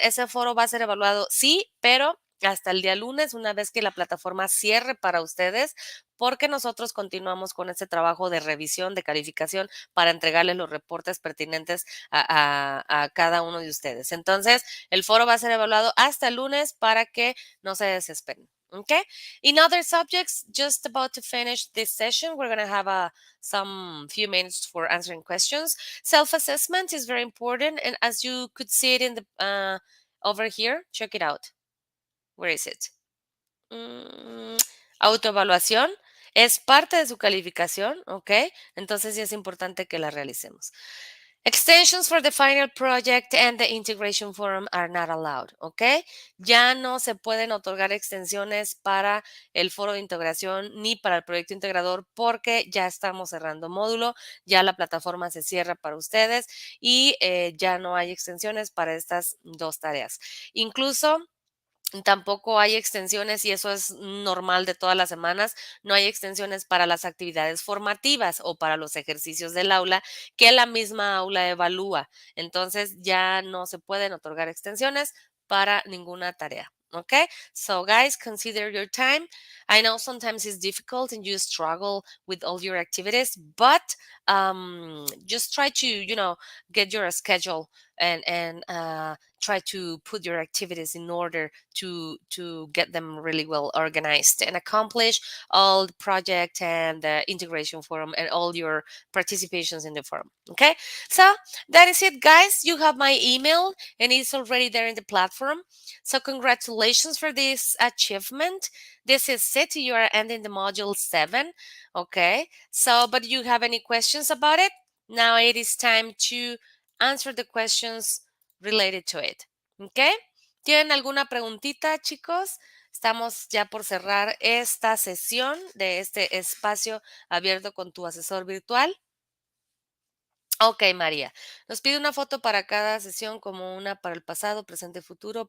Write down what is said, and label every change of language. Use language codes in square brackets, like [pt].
[es] Ese foro va a ser evaluado, sí, pero hasta el día lunes, una vez que la plataforma cierre para ustedes, porque nosotros continuamos con este trabajo de revisión, de calificación, para entregarles los reportes pertinentes a cada uno de ustedes. Entonces, el foro va a ser evaluado hasta el lunes para que no se desesperen. Okay. [en] In other subjects, just about to finish this session, we're going to have some few minutes for answering questions. Self-assessment is very important, and as you could see it in the over here, check it out. Where is it? [es] Autoevaluación es parte de su calificación, ¿ok? Entonces sí es importante que la realicemos. Extensions for the final project and the integration forum are not allowed, ¿ok? Ya no se pueden otorgar extensiones para el foro de integración ni para el proyecto integrador porque ya estamos cerrando módulo, ya la plataforma se cierra para ustedes y ya no hay extensiones para estas dos tareas. Incluso tampoco hay extensiones, y eso es normal de todas las semanas, no hay extensiones para las actividades formativas o para los ejercicios del aula que la misma aula evalúa. Entonces ya no se pueden otorgar extensiones para ninguna tarea. [en] Okay, so guys, consider your time. I know sometimes it's difficult and you struggle with all your activities, but just try to, get your schedule and try to put your activities in order to get them really well organized and accomplish all the project and the integration forum and all your participations in the forum. Okay, so that is it, guys. You have my email and it's already there in the platform. So congratulations for this achievement. This is it. You are ending the module 7. Okay, so but do you have any questions about it? Now it is time to answer the questions related to it. [es] ¿Ok? ¿Tienen alguna preguntita, chicos? Estamos ya por cerrar esta sesión de este espacio abierto con tu asesor virtual. Ok, María. Nos pide una foto para cada sesión, como una para el pasado, presente y futuro.